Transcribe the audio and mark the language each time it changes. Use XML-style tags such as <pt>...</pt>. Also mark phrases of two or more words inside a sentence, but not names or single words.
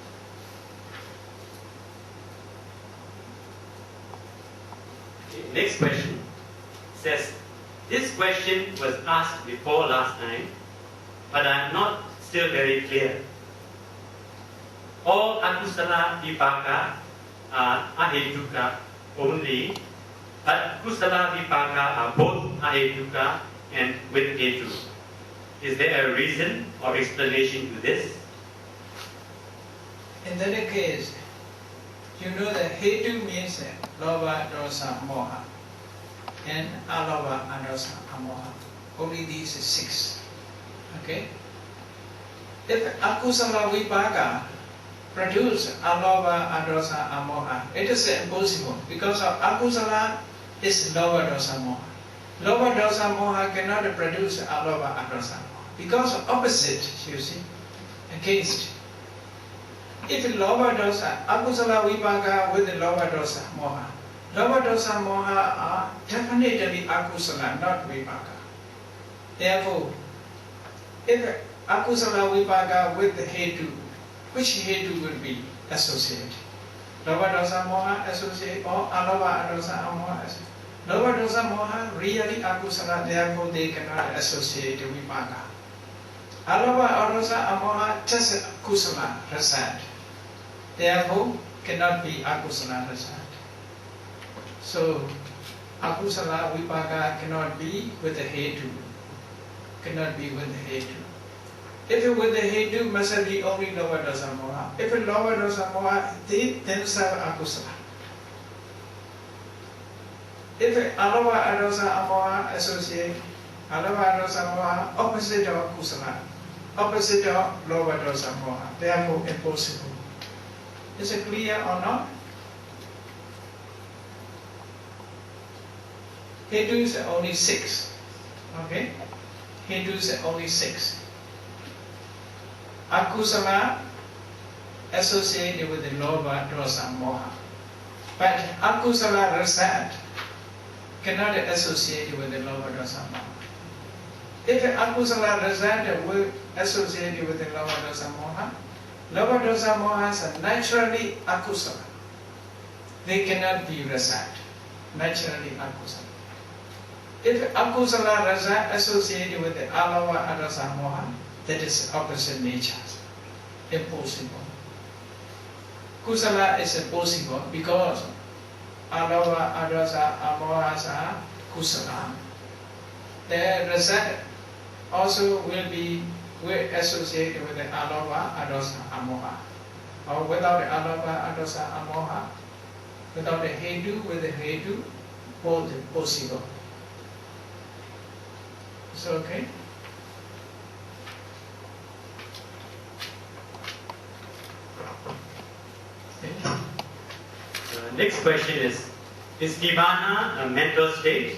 <en>Next question says, this question was asked before last time, but I'm not still very clear. All</en> <pi>akusala vipaka</pi> <en>are ahetuka only, but</en> <pi>kusala vipaka</pi> <en>are both ahetuka and with hetu. Is there a reason or explanation to this? In that case, you know that hetu means</en> <pi>lobha, dosa, moha,</pi> <en>and</en> <pi>alobha, adosa, amoha.</pi> <en>Only these 6. Okay? If</en> <pi>akusala vipaka</pi> <en>produce</en> <pi>alobha, adosa, amoha,</pi> <en>it is impossible because of akusala is</en> <pi>lobha, dosa, moha. Lobha, dosa, moha</pi> <en>cannot produce</en> <pi>alobha, adosa, moha</pi> <en>because of opposite, you see, against.</en> <pi>If lobha, dosa, akusala vipaka</pi> <en>with the</en> <pi>lobha, dosa, moha, lobha, dosa, moha</pi> <en>are definitely</en> <pi>akusala, not vipaka.</pi> <en>Therefore, if</en> <pi>akusala vipaka</pi> <en>with the hetu, which hetu will be associated?</en> <pi>Lobha, dosa, moha</pi> <en>associate or</en> <pi>alobha, adosa, amoha associate? Lobha, dosa, moha</pi> <en>really akusala, therefore they cannot associate vipaka.</en> <pi>Alobha, adosa, amoha just akusala, rasad.</pi> <en>Therefore cannot be</en> <pi>akusala, rasad.</pi> <en>So</en> <pi>akusala vipaka</pi> <en>cannot be with the hetu. Cannot be with the hetu. If it with the hetu, must be only</en> <pi>lobha, dosa, moha.</pi> <en>If it</en> <pi>lobha, dosa, moha,</pi> <en>they themselves akusala. If it</en> <pi>alobha, adosa, amoha associate, alobha, adosa, moha</pi> <en>opposite of</en> <pi>kusala,</pi> <en>opposite of</en> <pi>lobha, dosa, moha.</pi> <en>Therefore impossible. Is it clear or not? Hetus are only 6. Okay? Hetus are only 6. Akusala associated with the</en> <pi>lobha, dosa, moha.</pi> <en>But</en> <pi>akusala rasad</pi> <en>cannot associate with the</en> <pi>lobha, dosa, moha. If akusala rasad</pi> <en>will associate with the</en> <pi>lobha, dosa, moha, lobha, dosa, mohas</pi> <en>are naturally</en> <pi>akusala.</pi> <en>They cannot be rasad. Naturally akusala. If</en> <pi>akusala rasa</pi> <en>associated with the</en> <pi>alobha, adosa, moha,</pi> <en>that is opposite nature. Impossible. Kusala is impossible because</en> <pi>alobha, adosa, amohas</pi> <en>are kusala. The rasa also will associate with the</en> <pi>alobha, adosa, amoha.</pi> <en>Or without the</en> <pi>alobha, adosa, amoha,</pi> <en>without the hetu, with the hetu, both possible. Is it okay? Next question is Nirvana a mental state?</en>